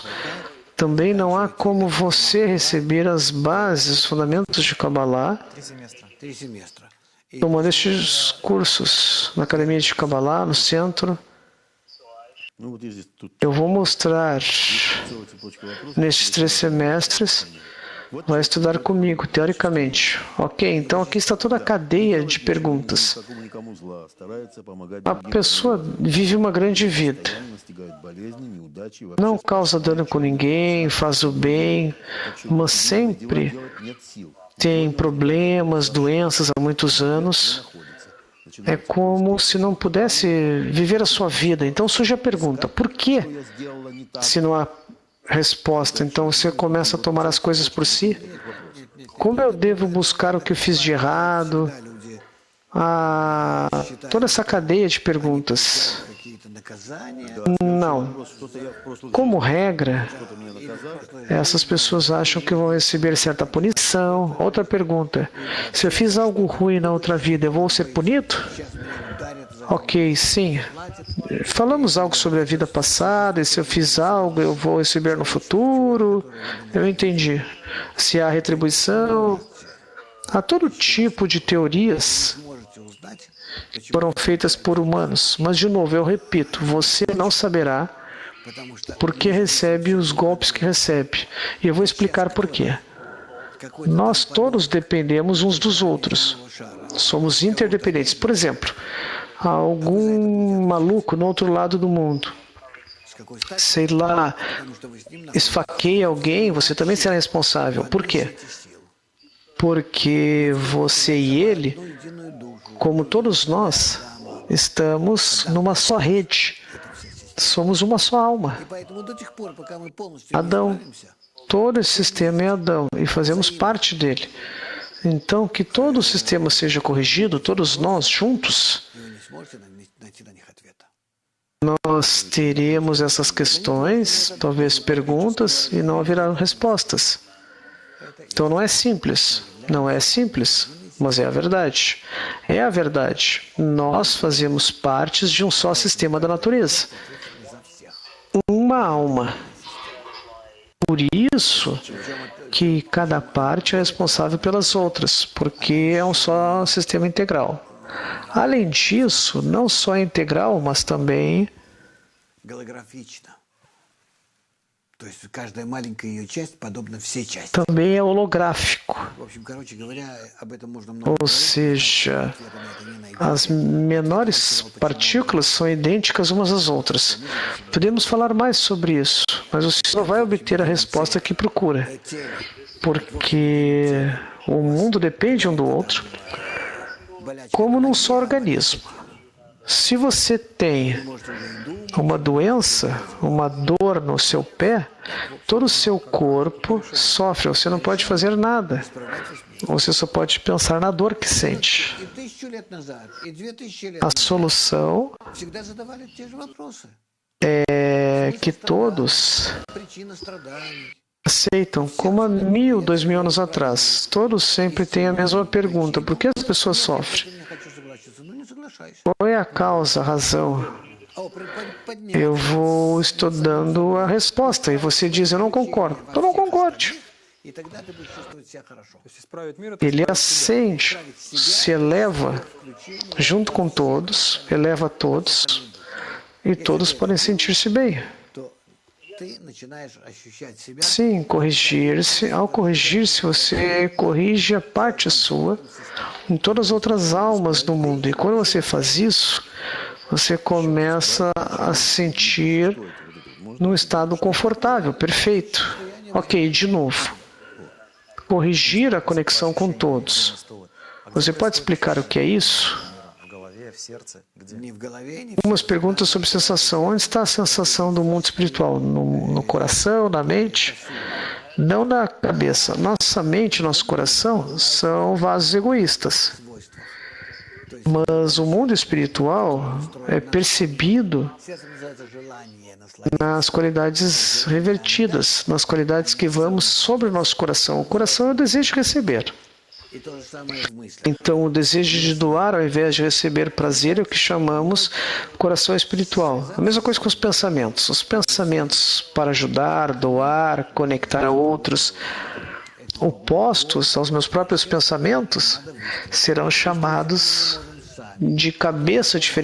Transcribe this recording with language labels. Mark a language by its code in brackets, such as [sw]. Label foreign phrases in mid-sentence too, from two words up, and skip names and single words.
[pt] Também não há como você receber as bases, os fundamentos de Kabbalah, [ru] 3 семестра. [pt] tomando estes cursos na Academia de Kabbalah, no centro. [ru] Ну вот здесь тут [pt] Eu vou mostrar [ru] целая цепочка вопросов. [pt] nestes 3 semestres, vai estudar comigo, teoricamente. Ok, então aqui está toda a cadeia de perguntas. [ru] Такому никому зла, старается помогать [pt] A [ru] другим, [pt] pessoa vive uma grande vida, [ru] настигает болезни, неудачи, вообще [pt] não causa dano com ninguém, faz o bem, mas sempre [ru] делать нет сил. [pt] tem problemas, doenças há muitos anos. É como se não pudesse viver a sua vida. Então surge a pergunta, por que [ru] Я сделала не так. [pt] se não há resposta? Então você começa a tomar as coisas por si. Como eu devo buscar o que eu fiz de errado? Toda essa cadeia de perguntas. [ru] наказание. [pt] Não. Como regra, essas pessoas acham que vão receber certa punição. Outra pergunta: se eu fiz algo ruim na outra vida, eu vou ser punido? [ru] Сейчас меня ударят за [pt] Ok, sim. Falamos algo sobre a vida passada, e se eu fiz algo, eu vou receber no futuro. Eu entendi. Se há retribuição, há todo tipo de teorias [ru] можете узнать, [pt] que foram feitas por humanos. Mas, de novo, eu repito, você não saberá [ru] потому что [pt] por que recebe os golpes que recebe. E eu vou explicar por quê. [ru] какой-то [pt] Nós todos dependemos uns dos outros. [ru] шара [pt] Somos interdependentes. Por exemplo, algum maluco no outro lado do mundo, [ru] с какой стати, [pt] sei lá, [ru] потому что вы с ним [pt] esfaqueia alguém, você também será responsável. Por quê? [ru] находите сил. [pt] Porque você e ele, [ru] Одну единую душу. [pt] como todos nós, estamos numa só rede. Somos uma só alma. [ru] И поэтому до тех пор, пока мы полностью не [pt] Adão. [ru] справимся, [pt] Todo esse sistema é Adão e fazemos parte dele. Então, que todo o sistema seja corrigido, todos nós juntos, [ru] и вы не сможете найти на них ответа. [pt] nós teremos essas questões, talvez perguntas, e não haverá respostas. Então não é simples. Não é simples, mas é a verdade. É a verdade. Nós fazemos partes de um só sistema da natureza. Uma alma. Por isso que cada parte é responsável pelas outras, porque é um só sistema integral. Além disso, não só é integral, mas também [ru] Голографично. То есть каждая маленькая ее часть подобна всей части. [pt] também é holográfico. [ru] В общем, короче говоря, об этом можно много [pt] Ou seja, as menores partículas são idênticas umas às outras. Podemos falar mais sobre isso, mas você não vai obter a resposta que procura, porque o mundo depende um do outro, como num só organismo. Se você tem uma doença, uma dor no seu pé, todo o seu corpo sofre, você não pode fazer nada. Você só pode pensar na dor que sente. [ru] И 1000 лет назад, и 2000 лет [pt] A [ru] назад [pt] solução [ru] всегда задавали те же вопросы. [pt] é que todos [ru] Причина страданий. [pt] aceitam, como há 1000, 2000 anos atrás. Todos sempre têm a mesma pergunta: por que as pessoas sofrem? [ru] Я не хочу согласиться. Ну, не соглашайся. [pt] Qual é a causa, a razão? [ru] Поднять. [pt] Eu vou estudando a resposta e você diz: eu não concordo. Eu não concorde. [ru] И тогда ты будешь чувствовать себя хорошо. То есть исправить мир — это [pt] Ele [ru] исправить себя. [pt] ascende, se eleva junto com todos, eleva todos, e todos podem sentir-se bem. [ru] То ты начинаешь ощущать себя [pt] Sim, corrigir-se. Ao corrigir-se, você corrige a parte sua em todas as outras almas do mundo. E quando você faz isso, você começa a se sentir num estado confortável, perfeito. Ok, de novo. Corrigir a conexão com todos. Você pode explicar o que é isso? [ru] В голове, в сердце, где? не в голове, не [pt] Algumas perguntas sobre sensação. Onde está a sensação do mundo espiritual? No coração, na mente? Não na cabeça. Nossa mente e nosso coração são vasos egoístas. [ru] свойствах. [pt] Mas o mundo espiritual é percebido [ru] Сердце называется желание насладиться. [pt] nas qualidades revertidas, nas qualidades que vamos sobre o nosso coração. O coração é o desejo de receber. [ru] И то же самое в мыслях. [pt] Então, o desejo de doar ao invés de receber prazer é o que chamamos coração espiritual. A mesma coisa com os pensamentos. Os pensamentos para ajudar, doar, conectar a outros, opostos aos meus próprios pensamentos, serão chamados de cabeça diferente.